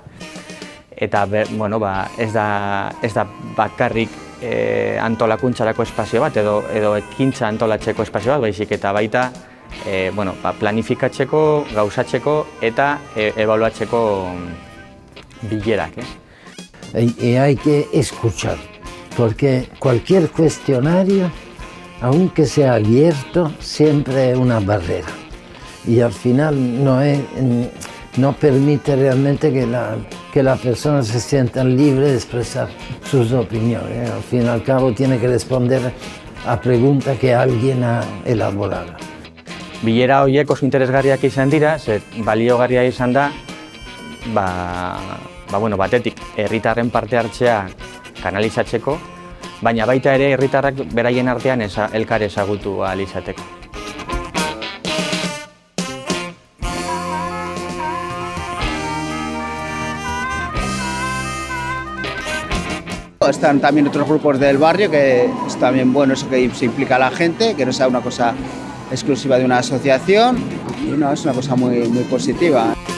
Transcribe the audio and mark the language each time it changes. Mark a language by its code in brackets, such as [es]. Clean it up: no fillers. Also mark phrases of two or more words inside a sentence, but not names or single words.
[eu] Eta bueno, ez da bakarrik antolakuntzarako espazio bat edo ekintza antolatzeko espazio bat, baizik eta baita planifikatzeko, gauzatzeko eta ebaluatzeko bilerak. [es] Y hay que escuchar, porque cualquier cuestionario, aunque sea abierto, siempre es una barrera. Y al final no permite realmente que las personas se sientan libres de expresar sus opiniones. Al fin y al cabo tiene que responder a preguntas que alguien ha elaborado. [eu] Bilera horiek oso interesgarriak izan dira, baliogarria izan da, batetik herritarren parte hartzea kanalizatzeko, baina baita ere herritarrak beraien artean elkar ezagutu ahal izateko. [es] Están también otros grupos del barrio, que es también bueno eso, que se implica a la gente, que no sea una cosa exclusiva de una asociación, y no, es una cosa muy positiva.